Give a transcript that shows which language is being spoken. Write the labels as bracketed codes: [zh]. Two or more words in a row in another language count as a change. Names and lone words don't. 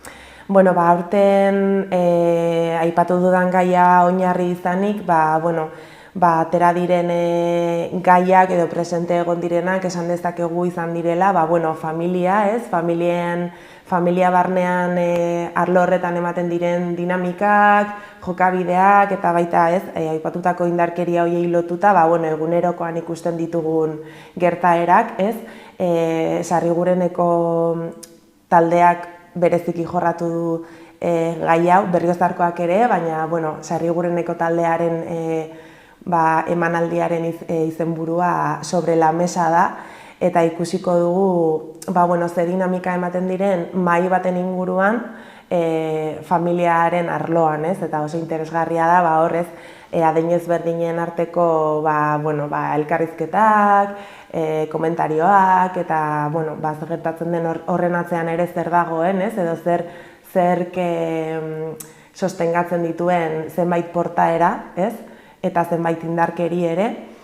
[eu] Aurten aipatu dudan gaia oinarri izanik, atera diren gaiak edo presente egon direnak esan dezakegu izan direla, familia, familia barnean arlo horretan ematen diren dinamikak, jokabideak eta baita aipatutako indarkeria horiei lotuta, egunerokoan ikusten ditugun gertaerak, Sarrigureneko taldeak bereziki jorratu du gai hau, Berriozarkoak ere, baina Sarrigureneko taldearen emanaldiaren izenburua Sobre la mesa da, eta ikusiko dugu ze dinamika ematen diren mahai baten inguruan familiaren arloan, eta oso interesgarria da horrez adin ezberdinen arteko elkarrizketak, komentarioak, eta zer gertatzen den horren atzean ere zer dagoen, edo zerk sostengatzen dituen zenbait portaera, eta zenbait indarkeri ere.